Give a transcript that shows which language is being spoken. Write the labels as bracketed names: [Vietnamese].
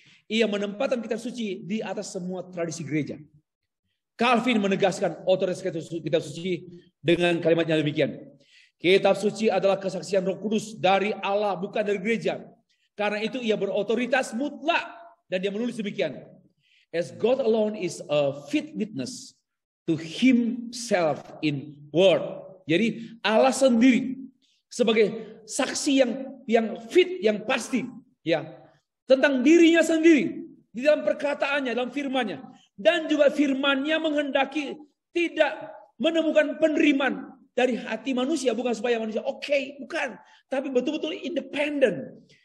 [Indonesian] Ia menempatkan kitab suci di atas semua tradisi gereja. Calvin menegaskan otoritas kitab suci dengan kalimatnya demikian. Kitab suci adalah kesaksian Roh Kudus dari Allah, bukan dari gereja. Karena itu ia berotoritas mutlak dan dia menulis demikian. [English] as God alone is a fit witness to himself in word. [Indonesian] Jadi Allah sendiri sebagai saksi yang fit, yang pasti, ya, tentang dirinya sendiri di dalam perkataannya, dalam firman-Nya, dan juga firman-Nya menghendaki tidak menemukan penerimaan dari hati manusia, bukan supaya manusia bukan, tapi betul-betul independen.